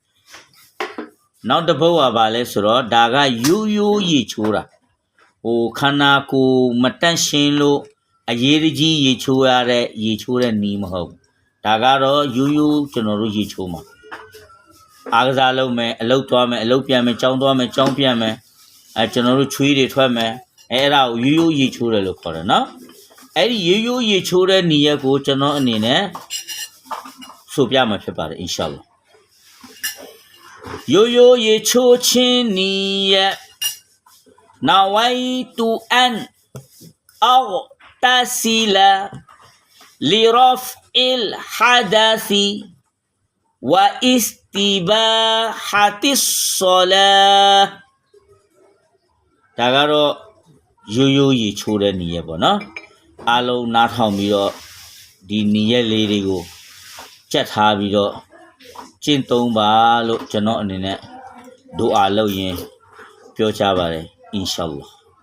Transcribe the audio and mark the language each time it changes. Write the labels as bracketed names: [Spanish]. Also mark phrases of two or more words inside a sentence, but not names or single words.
[Burmese] ။နောက်တစ်ပုဒ်ကဘာလဲဆိုတော့ဒါကရိုးရိုးရေချိုးတာခန္ဓာကိုယ်မတန့်ရှင်းလို့အရေးကြီးရေချိုးရတဲ့ရေချိုးတဲ့နီးမဟုတ်ဒါကတော့ရိုးရိုးကျွန်တော်တို့ရေချိုးမှာအားကစားလုပ်မယ်အလုပ်သွားမယ်အလုပ်ပြန်မယ်ကြောင်းသွားမယ်ကြောင်းပြန်မယ်ကျွန်တော်တို့ချွေးတွေထွက်မယ်အဲ့ဒါကိုရိုးရိုးရေချိုးတယ်လို့ခေါ်တယ်နော်အဲ့ဒီရိုးရိုးရေချိုးတဲ့နီးရက်ကိုကျွန်တော်အနေနဲ့ဆိုပြမှာဖြစ်ပါတယ် [Arabic] إن شاء الله [Burmese] ရိုးရိုးရေချိုးခြင်းနီးရက် [Arabic] نويت أن أغتسل لرفع الحدث واستباحة الصلاة [Burmese] ဒါကတော့ရိုးရိုးရေချိုးတဲ့နည်းရပေါ့နော်အားလုံးနားထောင်ပြီးတော့ဒီနည်းရလေးတွေကိုကြက်ထားပြီးတော့ကျင့်သုံးပါလို့ကျွန်တော်အနေနဲ့ဒူအာလုပ်ရင်ပြောချပါတယ် [Arabic] إن شاء الله